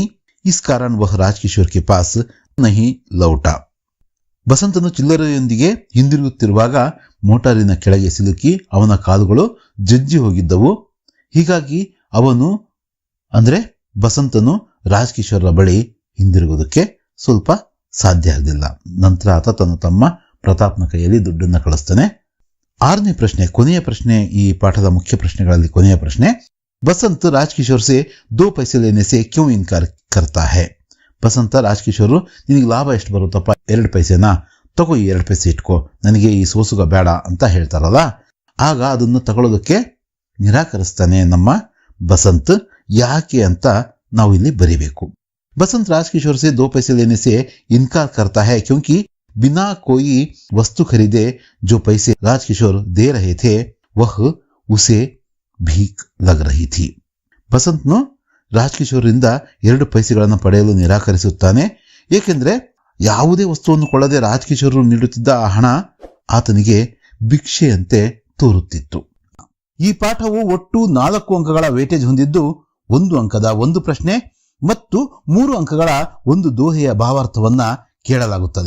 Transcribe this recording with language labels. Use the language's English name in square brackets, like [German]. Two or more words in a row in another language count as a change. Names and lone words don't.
[Hindi] इस कारण वह राजकिशोर के पास नहीं लौटा. [Kannada] ಬಸಂತನು ಚಿಲ್ಲರೆಯೊಂದಿಗೆ ಹಿಂದಿರುಗುತ್ತಿರುವಾಗ ಮೋಟಾರಿನ ಕೆಳಗೆ ಸಿಲುಕಿ ಅವನ ಕಾಲುಗಳು ಜಜ್ಜಿ ಹೋಗಿದ್ದವು. ಹೀಗಾಗಿ ಅವನು ಅಂದ್ರೆ ಬಸಂತನು ರಾಜಕಿಶೋರ ಬಳಿ ಹಿಂದಿರುಗೋದಕ್ಕೆ ಸ್ವಲ್ಪ ಸಾಧ್ಯ ಆಗಲಿಲ್ಲ. ನಂತರ ಆತ ತನ್ನ ತಮ್ಮ ಪ್ರತಾಪ್ನ ಕೈಯಲ್ಲಿ ದುಡ್ಡನ್ನ ಕಳಿಸ್ತಾನೆ. ಆರನೇ ಪ್ರಶ್ನೆ, ಕೊನೆಯ ಪ್ರಶ್ನೆ, ಈ ಪಾಠದ ಮುಖ್ಯ ಪ್ರಶ್ನೆಗಳಲ್ಲಿ ಕೊನೆಯ ಪ್ರಶ್ನೆ, ಬಸಂತ್ ರಾಜಕಿಶೋರ್ [Hindi] से 2 पैसे लेने से क्यों इनकार करता है? [Kannada] ಬಸಂತ ರಾಜಕಿಶೋರ್, ನಿನಗೆ ಲಾಭ ಎಷ್ಟು ಬರುತ್ತಪ್ಪ, 2 ಪೈಸೆನಾ, ತಗೋ ಈ 2 ಪೈಸೆ ಇಟ್ಕೋ, ನನಗೆ ಈ ಸೋಸುಗ ಬೇಡ ಅಂತ ಹೇಳ್ತಾರಲ್ಲ, ಆಗ ಅದನ್ನು ತಗೊಳ್ಳೋದಕ್ಕೆ ನಿರಾಕರಿಸ್ತಾನೆ ನಮ್ಮ ಬಸಂತ್. ಯಾಕೆ ಅಂತ ನಾವು ಇಲ್ಲಿ ಬರೀಬೇಕು. [Hindi] बसंत राजकिशोर से 2 पैसे लेने से इनकार करता है क्योंकि बिना कोई वस्तु खरीदे जो पैसे राजकिशोर दे रहे थे वह उसे भीख लग रही थी. [Kannada] ಬಸಂತ್ನು ರಾಜಕಿಶೋರಿಂದ 2 ಪೈಸೆಗಳನ್ನು ಪಡೆಯಲು ನಿರಾಕರಿಸುತ್ತಾನೆ. ಏಕೆಂದ್ರೆ ಯಾವುದೇ ವಸ್ತುವನ್ನು ಕೊಳ್ಳದೆ ರಾಜಕಿಶೋರ್ ನೀಡುತ್ತಿದ್ದ ಆ ಹಣ ಆತನಿಗೆ ಭಿಕ್ಷೆಯಂತೆ ತೋರುತ್ತಿತ್ತು. ಈ ಪಾಠವು ಒಟ್ಟು 4 ಅಂಕಗಳ ವೇಟೇಜ್ ಹೊಂದಿದ್ದು 1 ಅಂಕದ 1 ಪ್ರಶ್ನೆ ಮತ್ತು 3 ಅಂಕಗಳ 1 ದೋಹೆಯ ಭಾವಾರ್ಥವನ್ನ ಕೇಳಲಾಗುತ್ತದೆ.